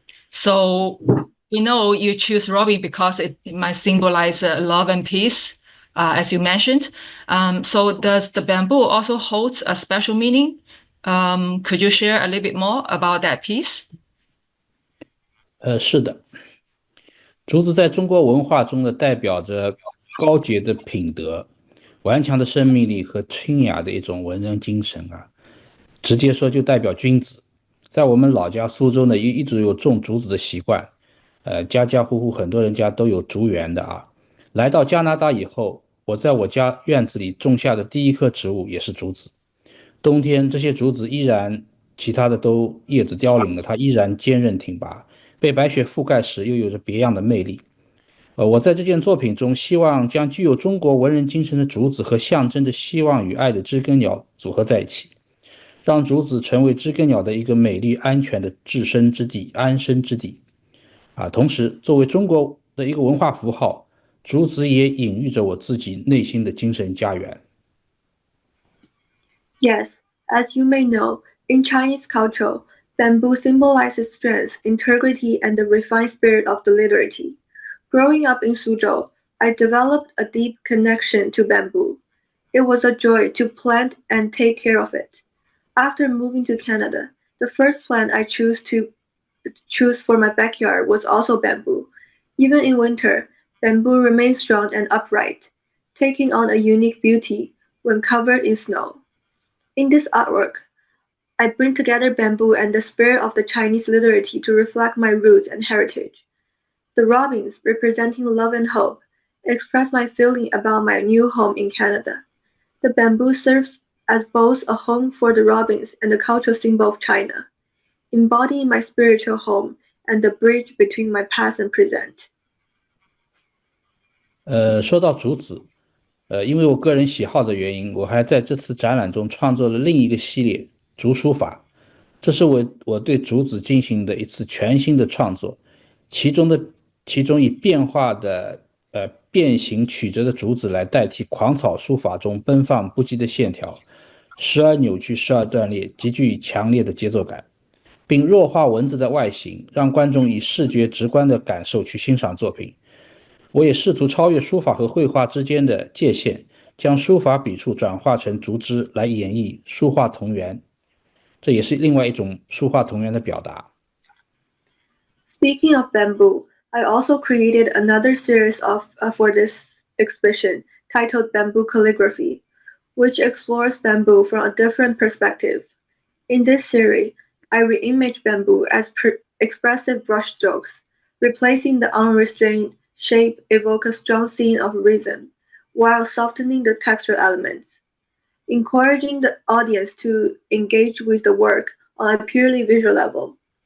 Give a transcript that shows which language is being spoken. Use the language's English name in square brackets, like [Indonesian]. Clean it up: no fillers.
[English] So we know you choose robin because it might symbolize love and peace, as you mentioned. So does the bamboo also hold a special meaning? Could you share a little bit more about that piece? [Chinese] 是的，竹子在中国文化中呢，代表着高洁的品德、顽强的生命力和清雅的一种文人精神啊。直接说就代表君子。在我们老家苏州呢，一直有种竹子的习惯，家家户户很多人家都有竹园的啊。来到加拿大以后，我在我家院子里种下的第一棵植物也是竹子。冬天这些竹子依然，其他的都叶子凋零了，它依然坚韧挺拔，被白雪覆盖时又有着别样的魅力。我在这件作品中希望将具有中国文人精神的竹子和象征着希望与爱的知更鸟组合在一起，让竹子成为知更鸟的一个美丽安全的置身之地、安身之地。同时作为中国的一个文化符号，竹子也隐喻着我自己内心的精神家园。 [English] Yes, as you may know, in Chinese culture, bamboo symbolizes strength, integrity, and the refined spirit of the literati. Growing up in Suzhou, I developed a deep connection to bamboo. It was a joy to plant and take care of it. After moving to Canada, the first plant I choose for my backyard was also bamboo. Even in winter, bamboo remains strong and upright, taking on a unique beauty when covered in snow. In this artwork, I bring together bamboo and the spirit of the Chinese literati to reflect my roots and heritage. The robins, representing love and hope, express my feeling about my new home in Canada. The bamboo serves as both a home for the robins and a cultural symbol of China, embodying my spiritual home and the bridge between my past and present. [Chinese] 说到竹子，因为我个人喜好的原因，我还在这次展览中创作了另一个系列竹书法，这是我对竹子进行的一次全新的创作，其中以变化的变形曲折的竹子来代替狂草书法中奔放不羁的线条，时而扭曲，时而断裂，极具强烈的节奏感，并弱化文字的外形，让观众以视觉直观的感受去欣赏作品。我也试图超越书法和绘画之间的界限，将书法笔触转化成竹枝来演绎书画同源，这也是另外一种书画同源的表达。 [English] Speaking of bamboo, I also created another series for this exhibition titled Bamboo Calligraphy, which explores bamboo from a different perspective. In this series, I reimage bamboo as expressive brushstrokes, replacing the unrestrained shape evoke a strong scene of rhythm, while softening the textural elements, encouraging the audience to engage with the work on a purely visual level.